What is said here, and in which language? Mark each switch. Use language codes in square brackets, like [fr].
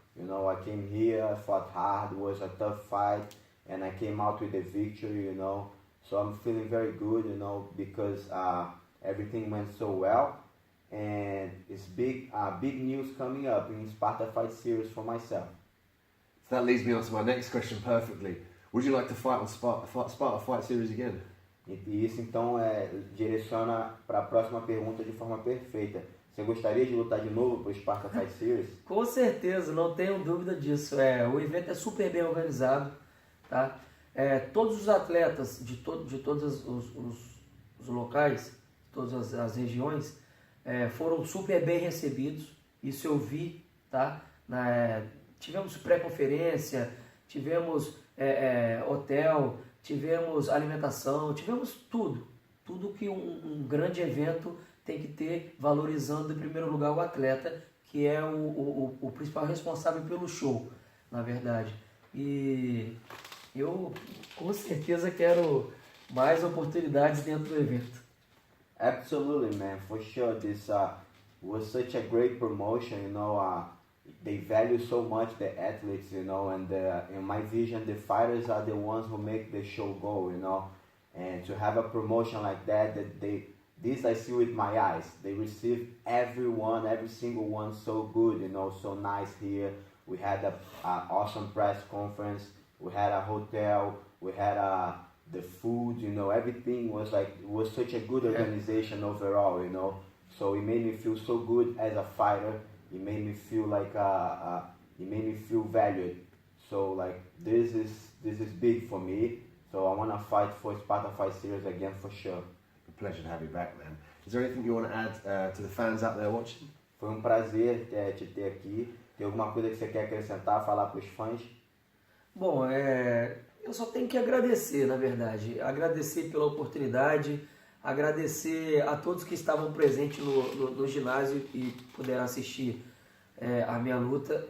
[en] I came here, I fought hard, it was a tough fight, and I came out with a victory, so I'm feeling very good, because everything went so well, and it's big news coming up in Sparta Fight Series for myself. So that leads me on to my next question perfectly. Would you like to fight on Sparta Fight Series again? [pt] E isso então direciona para a próxima pergunta de forma perfeita. Você gostaria de lutar de novo para o Sparta Fight Series? Com certeza, não tenho dúvida disso. O evento é super bem organizado, tá? Todos os atletas de todos os locais, todas as regiões, foram super bem recebidos. Isso eu vi, tá? tivemos pré-conferência, tivemos hotel, tivemos alimentação, tivemos tudo. Tudo que um grande evento tem que ter, valorizando em primeiro lugar o atleta, que é o principal responsável pelo show, na verdade. E eu com certeza quero mais oportunidades dentro do evento. [en] Absolutely, man, for sure. This was such a great promotion, you know. They value so much the athletes, you know, and in my vision, the fighters are the ones who make the show go, you know. And to have a promotion like that this I see with my eyes. They receive everyone, every single one so good, you know, so nice here. We had a awesome press conference. We had a hotel. We had the food, you know, everything was such a good organization overall, you know. So it made me feel so good as a fighter. It made me feel like it made me feel valued. So like this is big for me. So I want to fight for Sparta Fight Series again for sure. A pleasure to have you back, man. Is there anything you want to add to the fans out there watching? [pt] Foi um prazer te ter aqui. Tem alguma coisa que você quer acrescentar, falar para os fãs? Bom, eu só tenho que agradecer, na verdade. Agradecer pela oportunidade, agradecer a todos que estavam presentes no ginásio e puderam assistir a minha luta.